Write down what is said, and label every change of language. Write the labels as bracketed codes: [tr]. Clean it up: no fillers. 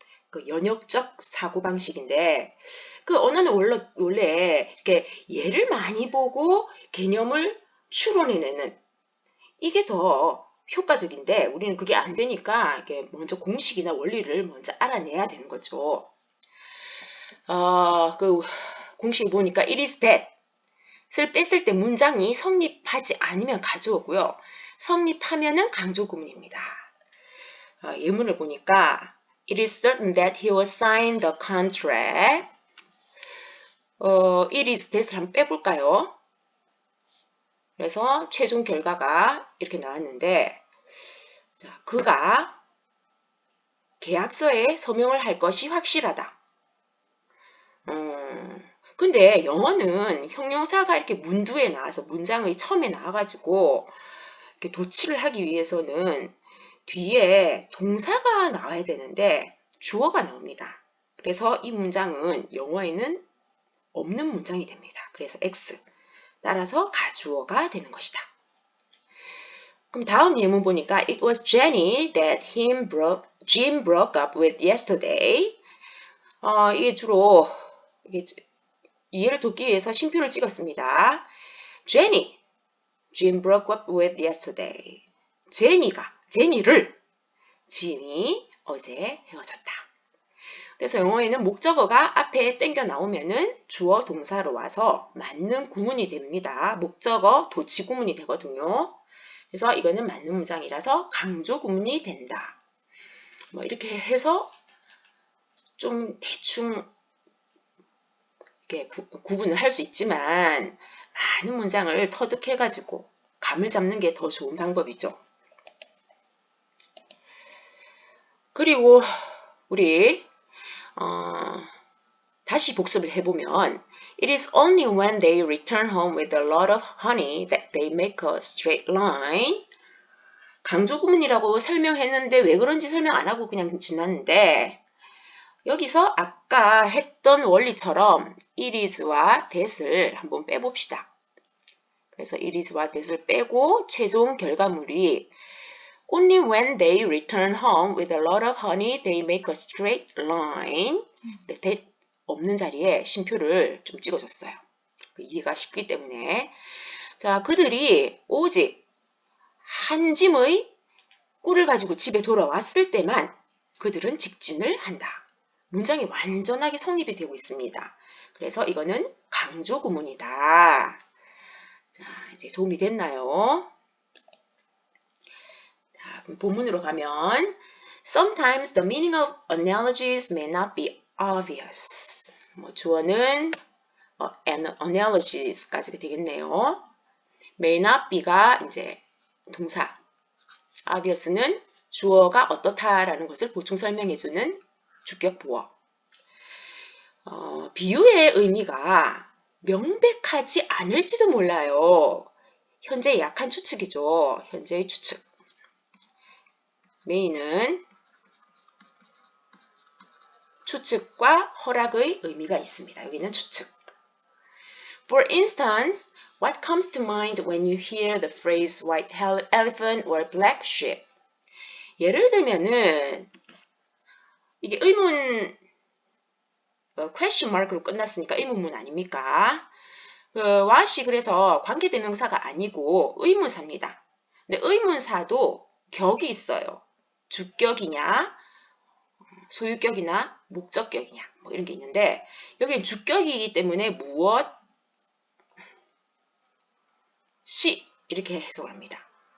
[ko] 그 연역적 사고방식인데 그 언어는 원래 이렇게 예를 많이 보고 개념을 추론해내는 이게 더 효과적인데 우리는 그게 안 되니까 이게 먼저 공식이나 원리를 먼저 알아내야 되는 거죠. 그 공식 보니까 it is that을 뺐을 때 문장이 성립하지 않으면 가져오고요. 성립하면은 강조 구문입니다. 예문을 보니까 [en] it is certain that he will sign the contract. [ko] it is that을 한번 빼볼까요? 그래서 최종 결과가 이렇게 나왔는데 자, 그가 계약서에 서명을 할 것이 확실하다. 근데 영어는 형용사가 이렇게 문두에 나와서 문장의 처음에 나와가지고 이렇게 도치를 하기 위해서는 뒤에 동사가 나와야 되는데 주어가 나옵니다. 그래서 이 문장은 영어에는 없는 문장이 됩니다. 그래서 X. 따라서 가주어가 되는 것이다. 그럼 다음 예문 보니까 [en] It was Jenny that Jim broke up with yesterday. [ko] 이게 주로 이해를 돕기 위해서 쉼표를 찍었습니다. [en] Jenny, Jim broke up with yesterday. [ko] 제니를 짐이 어제 헤어졌다. 그래서 영어에는 목적어가 앞에 땡겨 나오면은 주어 동사로 와서 맞는 구문이 됩니다. 목적어 도치 구문이 되거든요. 그래서 이거는 맞는 문장이라서 강조 구문이 된다. 뭐 이렇게 해서 좀 대충 이렇게 구분을 할 수 있지만 많은 문장을 터득해가지고 감을 잡는 게 더 좋은 방법이죠. 그리고 우리 다시 복습을 해보면 [en] It is only when they return home with a lot of honey that they make a straight line. [ko] 강조 구문이라고 설명했는데 왜 그런지 설명 안 하고 그냥 지났는데 여기서 아까 했던 원리처럼 it is와 that을 한번 빼봅시다. 그래서 it is와 that을 빼고 최종 결과물이 [en] Only when they return home with a lot of honey, they make a straight line. [ko] that 없는 자리에 쉼표를 좀 찍어줬어요. 이해가 쉽기 때문에. 자, 그들이 오직 한 짐의 꿀을 가지고 집에 돌아왔을 때만 그들은 직진을 한다. 문장이 완전하게 성립이 되고 있습니다. 그래서 이거는 강조 구문이다. 자, 이제 도움이 됐나요? 자, 그럼 본문으로 가면 [en] Sometimes the meaning of analogies may not be obvious. [ko] 주어는 analogies까지 되겠네요. may not be가 이제 동사, obvious는 주어가 어떻다라는 것을 보충 설명해주는 주격 보어. 비유의 의미가 명백하지 않을지도 몰라요. 현재의 약한 추측이죠. 현재의 추측. may는 추측과 허락의 의미가 있습니다. 여기는 추측. [en] For instance, what comes to mind when you hear the phrase white elephant or black sheep? [ko] 예를 들면은 이게 의문 question mark로 끝났으니까 의문문 아닙니까? what이 그래서 관계대명사가 아니고 의문사입니다. 근데 의문사도 격이 있어요. 주격이냐, 소유격이나 목적격이냐 뭐 이런 게 있는데 여기는 주격이기 때문에 무엇이 이렇게 해석을 합니다.